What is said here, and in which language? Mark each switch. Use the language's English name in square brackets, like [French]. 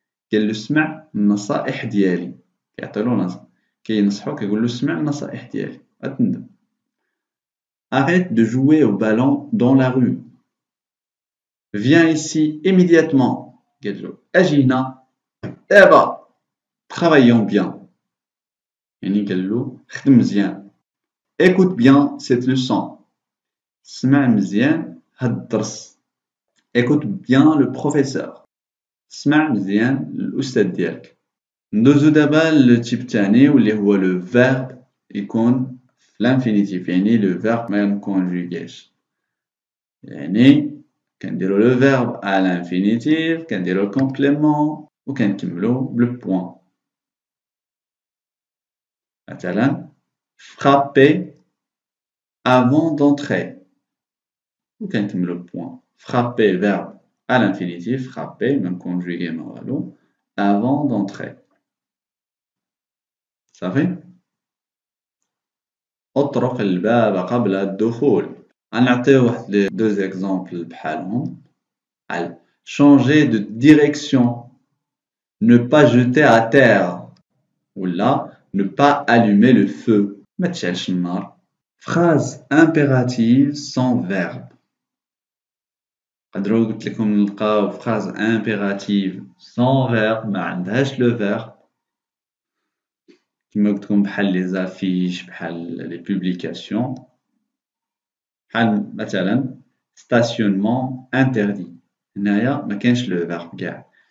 [Arabic] كاين سمع النصائح ديالي، كيعطيلو نص، كينصحو كيقولو سمع النصائح ديالي، غتندم. [French] Arrête de jouer au ballon dans la rue. Viens ici immédiatement. [Arabic] قالو أجي هنا دابا. [French] travaillons bien. [Arabic] يعني قال له خدم مزيان. [French] Écoute bien cette leçon. [Arabic] اسمع مزيان هاد الدرس. [French] Écoute bien le professeur. [Arabic] اسمع مزيان الأستاذ ديالك. ندوزو دابا للتيب الثاني واللي هو لو فيرب يكون في الانفينيتيف، يعني لو فيرب ما مكونجوغيش. يعني كنديرو لو فيرب à l'infinitif، كنديرو الكومبليمون وكنكملو بالبوان. [French] مثلا frapper avant d'entrer [Arabic] وكنكملو بالبوان. [French] frapper verbe à l'infinitif، frapper même conjugué [Arabic] ما والو [French] avant d'entrer. [Arabic] صافي. اطرق الباب قبل الدخول. غنعطيو واحد لي دو زيكزامبل بحالهم. [French] changer de direction، ne pas jeter à terre ولا ne pas allumer le feu، [Arabic] ما تشعلش النار. [French] phrase impérative sans verbe. [Arabic] قدروا قلت لكم نلقاو [French] phrase impérative sans verbe [Arabic] ما عندهاش le verbe، كما قلت لكم بحال لي زافيش، بحال لي بوبليكاسيون. بحال مثلا [French] stationnement interdit، [Arabic] هنايا ما كاينش لو فيرب كاع.